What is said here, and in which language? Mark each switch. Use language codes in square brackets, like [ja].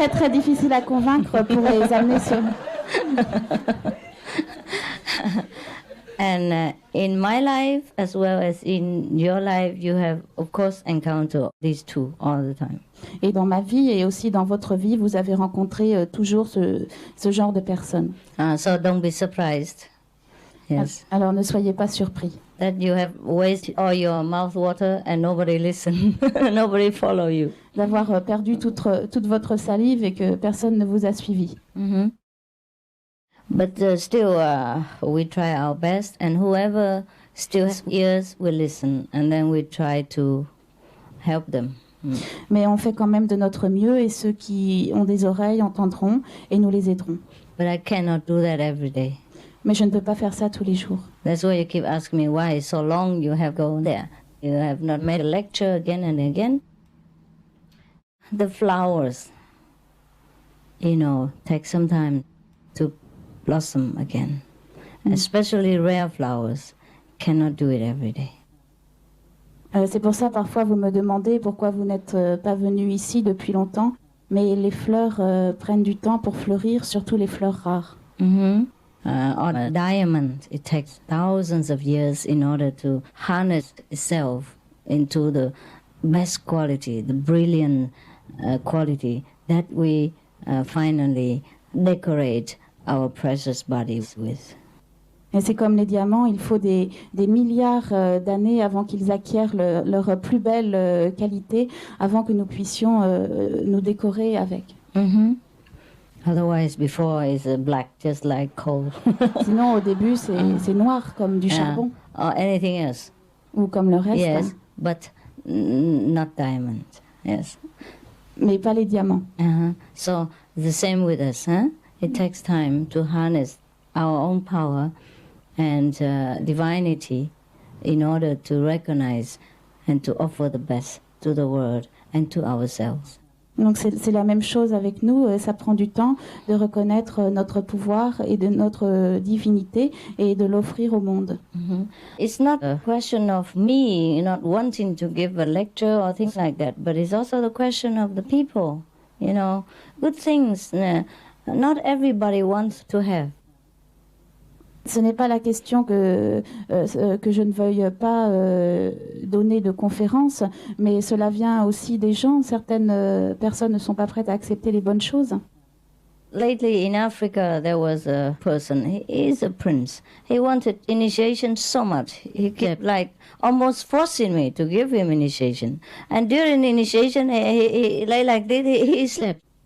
[fr] difficiles à convaincre pour les amener sur... [en] And in my life, as well as in your life, you have, of course, encountered these two all the time. [fr] Et dans ma vie et aussi dans votre vie, vous avez rencontré toujours ce genre de personnes. [en] So don't be surprised. Yes. [fr] Alors ne soyez pas surpris. [en] That you have wasted all your mouth water and nobody listen, nobody follow you. [fr] D'avoir perdu toute votre salive et que personne ne vous a suivi. Mm-hmm. [en] But still, we try our best, and whoever still has ears will listen, and then we try to help them. [fr] Mais on fait quand même de notre mieux, et ceux qui ont des oreilles entendront, et nous les aiderons. [en] But I cannot do that every day. [fr] Mais je ne peux pas faire ça tous les jours. [en] That's why you keep asking me why so long you have gone there. You have not made a lecture again and again. The flowers, take some time to blossom again. Especially rare flowers cannot do it every day. [fr] C'est pour ça, parfois, vous me demandez pourquoi vous n'êtes pas venu ici depuis longtemps, mais les fleurs prennent du temps pour fleurir, surtout les fleurs rares. [en] On a diamond, it takes thousands of years in order to harness itself into the best quality, the brilliant quality that we finally decorate our precious bodies with. [fr] Et c'est comme les diamants, il faut des milliards d'années avant qu'ils acquièrent leur plus belle qualité, avant que nous puissions nous décorer avec. [en] Otherwise, before is black, just like coal. [fr] Sinon, au début, c'est noir comme du charbon. [en] Or anything else. [fr] Ou comme le reste. [en] Yes, but not diamond. Yes. [fr] Mais pas les diamants. [en] So the same with us, huh? It takes time to harness our own power and divinity in order to recognize and to offer the best to the world and to ourselves. [fr] Donc c'est la même chose avec nous, ça prend du temps de reconnaître notre pouvoir et de notre divinité et de l'offrir au monde. [en] It's not a question of me not wanting to give a lecture or things like that, but it's also the question of the people, you know, good things not everybody wants to have. [fr] Ce n'est pas la question que je ne veuille pas donner de conférences, mais cela vient aussi des gens. Certaines personnes ne sont pas prêtes à accepter les bonnes choses. [en] Lately in Africa there was a person, he is a prince. He wanted initiation so much. He kept like almost forcing me to give him initiation. And during initiation he lay like this, he slept.